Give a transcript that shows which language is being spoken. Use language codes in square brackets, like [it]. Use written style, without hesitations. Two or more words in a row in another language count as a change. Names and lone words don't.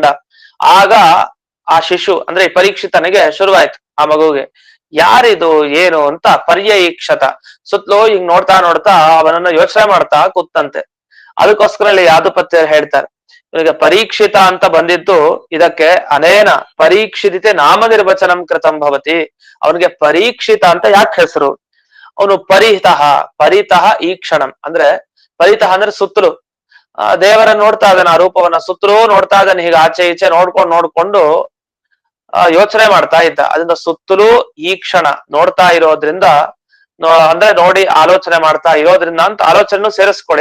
[kn] ಆಗ ಆ ಶಿಶು ಅಂದ್ರೆ ಈ ಪರೀಕ್ಷಿತನಿಗೆ ಶುರುವಾಯ್ತು, ಆ ಮಗುವಿಗೆ ಯಾರಿದು ಏನು ಅಂತ ಪರ್ಯೀಕ್ಷತ, ಸುತ್ತಲೂ ಹಿಂಗ್ ನೋಡ್ತಾ ನೋಡ್ತಾ ಅವನನ್ನ ಯೋಚನೆ ಮಾಡ್ತಾ ಕೂತಂತೆ. ಅದಕ್ಕೋಸ್ಕರ ಇಲ್ಲಿ ಯಾದುಪತ್ಯರು ಹೇಳ್ತಾರೆ, ಇವನಿಗೆ ಪರೀಕ್ಷಿತ ಅಂತ ಬಂದಿದ್ದು ಇದಕ್ಕೆ [sa] ಅನೇನ ಪರೀಕ್ಷಿತೆ ನಾಮ ನಿರ್ವಚನಂ ಕೃತಂ ಭವತಿ. [kn] ಅವನಿಗೆ ಪರೀಕ್ಷಿತ ಅಂತ ಯಾಕೆ ಹೆಸರು? ಅವನು [sa] ಪರಿತಃ ಈಕ್ಷಣಂ [kn] ಅಂದ್ರೆ, ಪರಿತಃ ಅಂದ್ರೆ ಸುತ್ತಲೂ ದೇವರ ನೋಡ್ತಾ ಇದ್ದಾನೆ, ಆ ರೂಪವನ್ನ ಸುತ್ತಲೂ ನೋಡ್ತಾ ಇದ್ದಾನೆ. ಹೀಗೆ ಆಚೆ ಈಚೆ ನೋಡ್ಕೊಂಡು ಯೋಚನೆ ಮಾಡ್ತಾ ಇದ್ದ. ಅದರಿಂದ ಸುತ್ತಲೂ ಈ ಕ್ಷಣ ನೋಡ್ತಾ ಇರೋದ್ರಿಂದ, ಅಂದ್ರೆ ನೋಡಿ ಆಲೋಚನೆ ಮಾಡ್ತಾ ಇರೋದ್ರಿಂದ ಅಂತ ಆಲೋಚನೆ ಸೇರಿಸ್ಕೊಳ್ಳಿ.